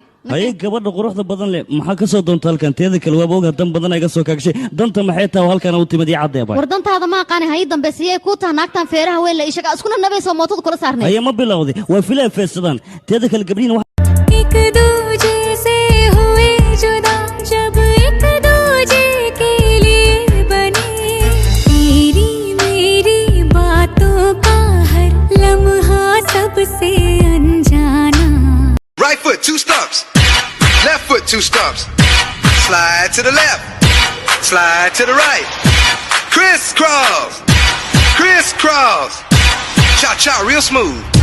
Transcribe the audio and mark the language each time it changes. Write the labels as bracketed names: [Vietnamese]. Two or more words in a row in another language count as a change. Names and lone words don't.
[Somali] Haye, gabadha quruxda badan leh, maxaa ka soo doonta halkan? Teeda kale, waaba og hadan badan ay ga soo kaagshay. Danta maxay tahay oo halkan u timid ii caddeey baa? War dantaada ma aqaani, ha ii dambeysiyey kuu taha naagtan feeraha weyn leh, ishaga iskuna nabayso mootada kula saarnay. Haye, ma bilowday? Waa filaan feesadaan. Teeda kale, gabdhihiina wax [Hindi] एक दूजे से हुए जुदा, जब एक दूजे के लिए बने। तेरी मेरी बातों का हर लम्हा सबसे अनजाना। [English] Right foot, two stumps. Left foot, two stumps. Slide to the left. Slide to the right. Crisscross. Crisscross. Cha-cha, real smooth.